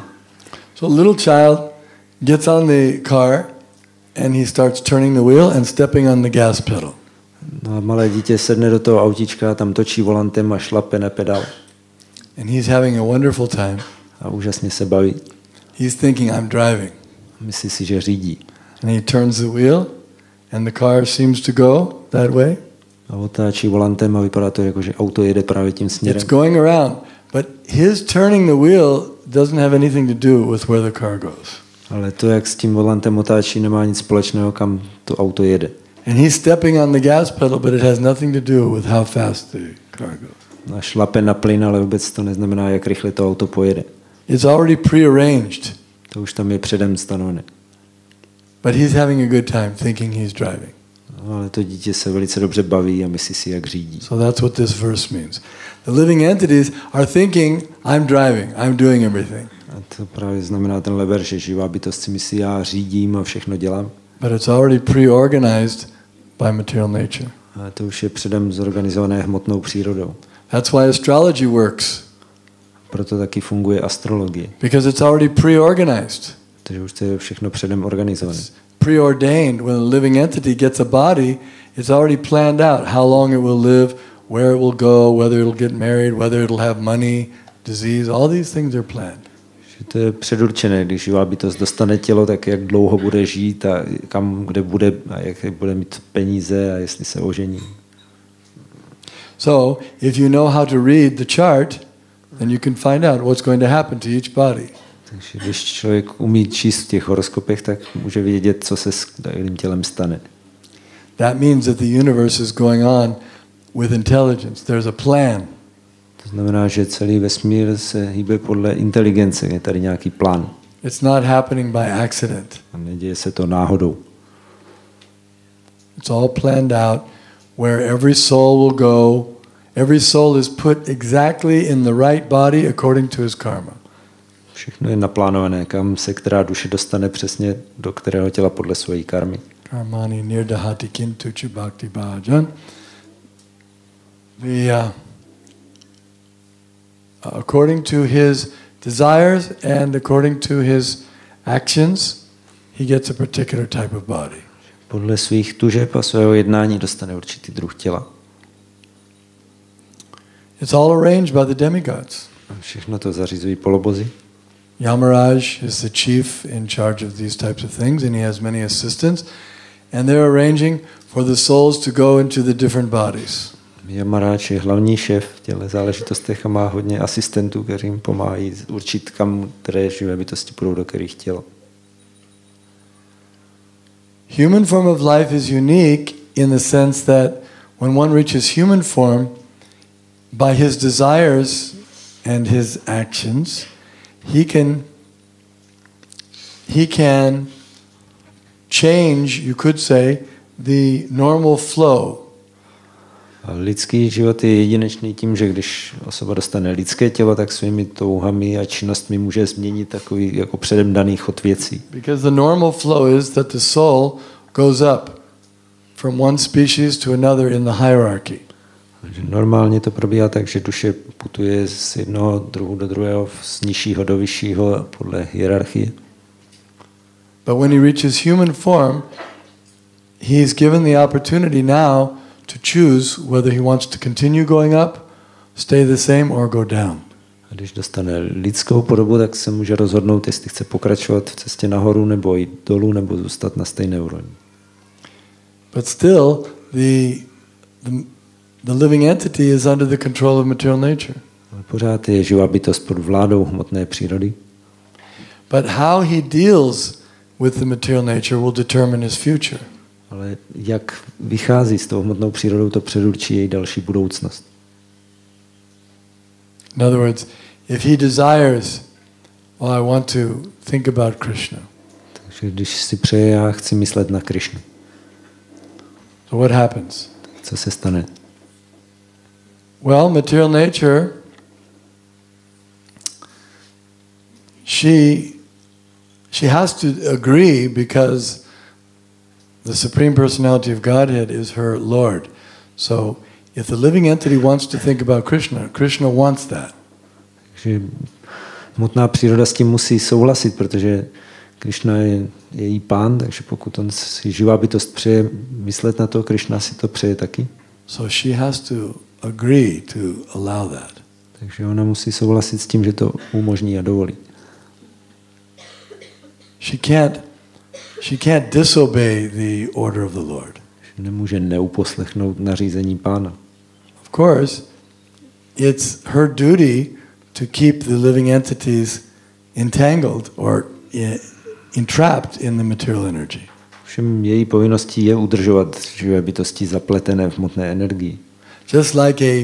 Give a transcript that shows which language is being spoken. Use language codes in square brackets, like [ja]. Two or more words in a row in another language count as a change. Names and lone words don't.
[en] So a little child gets on the car and he starts turning the wheel and stepping on the gas pedal. [cs] No a malé dítě sedne do toho autíčka, tam točí volantem a šlape na pedál. [en] And he's having a wonderful time. [cs] A úžasně se baví. [en] He's thinking, I'm driving. [cs] Myslí si, že řídí. [en] And he turns the wheel and the car seems to go that way. [cs] A otáčí volantem a vypadá to jako, že auto jede právě tím směrem. [en] It's going around, but his turning the wheel doesn't have anything to do with where the car goes. [cs] Ale to, jak s tím volantem otáčí, nemá nic společného, kam to auto jede. [en] And he's stepping on the gas pedal, but it has nothing to do with how fast the car goes. [cs] A šlape na plyn, ale vůbec to neznamená, jak rychle to auto pojede. [en] It's already prearranged. [cs] To už tam je předem stanovené. [en] But he's having a good time thinking he's driving. [cs] No, ale to dítě se velice dobře baví a myslí si, jak řídí. [en] So that's what this verse means. The living entities are thinking, I'm driving, I'm doing everything. [cs] A to právě znamená tenhle verš, že živá bytost si myslí, já řídím a všechno dělám. [en] But it's already preorganized by material nature. [cs] A to už je předem zorganizované hmotnou přírodou. [en] That's why astrology works. [cs] Proto taky funguje astrologie. [en] Because it's already preorganized. [cs] Takže už to je všechno předem organizované. [en] It's preordained. When a living entity gets a body, it's already planned out how long it will live, where it will go, whether it'll get married, whether it'll have money, disease, all these things are planned. [cs] To je předurčené, když živá bytost dostane tělo, tak jak dlouho bude žít a kam, kde bude a jak bude mít peníze a jestli se ožení. [en] So, if you know how to read the chart, then you can find out what's going to happen to each body. [cs] Takže když člověk umí číst v těch horoskopech, tak může vědět, co se s daým tělem stane. [en] That means that the universe is going on with intelligence. There's a plan. [cs] To znamená, že celý vesmír se hýbe podle inteligence, je tady nějaký plán. [en] It's not happening by accident. [cs] A neděje se to náhodou. [en] It's all planned out where every soul will go. Every soul is put exactly in the right body according to his karma. [cs] Všechno je naplánované, kam se která duše dostane přesně do kterého těla podle své karmy. [sa] कर्माणि निर्दहति किन्तु च भक्ति भाजाम्. [en] According to his desires and according to his actions, he gets a particular type of body. [cs] Podle svých tužeb a svého jednání dostane určitý druh těla. [en] It's all arranged by the demigods. [cs] Všechno to zařizují polobozi. [en] Yamaraj is the chief in charge of these types of things, and he has many assistants, and they're arranging for the souls to go into the different bodies. [cs] Yamaráč je hlavní šéf v těchto záležitostech a má hodně asistentů, kteří jim pomáhají určit, kam které živé bytosti půjdou do kterých těl. [en] Human form of life is unique in the sense that when one reaches human form, by his desires and his actions, he can change, you could say, the normal flow. [cs] Lidský život je jedinečný tím, že když osoba dostane lidské tělo, tak svými touhami a činnostmi může změnit takový jako předem daný chod věcí. [en] Because the normal flow is that the soul goes up from one species to another in the hierarchy. [cs] Normálně to probíhá tak, že duše putuje z jednoho druhu do druhého, z nižšího do vyššího podle hierarchie. [en] But when he reaches human form, he is given the opportunity now to choose whether he wants to continue going up, stay the same, or go down. [cs] A když dostane lidskou podobu, tak se může rozhodnout, jestli chce pokračovat v cestě nahoru, nebo jít dolů, nebo zůstat na stejné úrovni. [en] But still, the living entity is under the control of material nature. [cs] Ale pořád je živá bytost pod vládou hmotné přírody. [en] But how he deals with the material nature will determine his future. [cs] Ale jak vychází s tou hmotnou přírodou, to předurčí její další budoucnost. [en] In other words, if he desires, well, I want to think about Krishna. [cs] Takže když si přeje, já chci myslet na Krishnu. [en] So what happens? [cs] Co se stane? [en] Well, material nature, she has to agree because the Supreme Personality of Godhead is her Lord. So if the living entity wants to think about Krishna, Krishna wants that. [cs] Takže hmotná příroda s tím musí souhlasit, protože Krishna je její pán, takže pokud on si živá bytost přeje myslet na to, Krishna si to přeje taky. [en] So she has to agree to allow that. [cs] Takže ona musí souhlasit s tím, že to umožní a dovolí. [en] She can't disobey the order of the Lord. [cs] Nemůže neuposlechnout nařízení pána. [en] Of course, it's her duty to keep the living entities entangled or entrapped in the material energy. [cs] Všem její povinností je udržovat živé bytosti zapletené v hmotné energii.